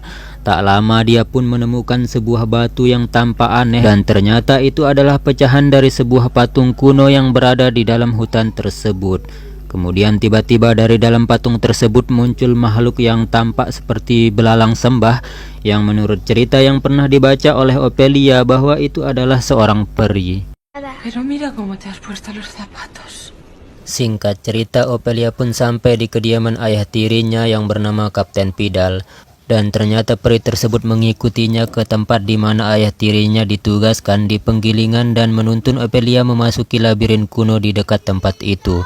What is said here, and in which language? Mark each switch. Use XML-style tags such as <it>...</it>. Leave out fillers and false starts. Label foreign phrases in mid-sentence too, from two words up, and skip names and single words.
<id>Tak lama dia pun menemukan sebuah batu yang tampak aneh, dan ternyata itu adalah pecahan dari sebuah patung kuno yang berada di dalam hutan tersebut. Kemudian tiba-tiba dari dalam patung tersebut muncul makhluk yang tampak seperti belalang sembah, yang menurut cerita yang pernah dibaca oleh Ophelia bahwa itu adalah seorang peri.</id> <es>Pero mira cómo te has puesto los zapatos.</es> <id>Singkat cerita, Ophelia pun sampai di kediaman ayah tirinya yang bernama Kapten Pidal, dan ternyata peri tersebut mengikutinya ke tempat di mana ayah tirinya ditugaskan di penggilingan dan menuntun Ophelia memasuki labirin kuno di dekat tempat itu.</id>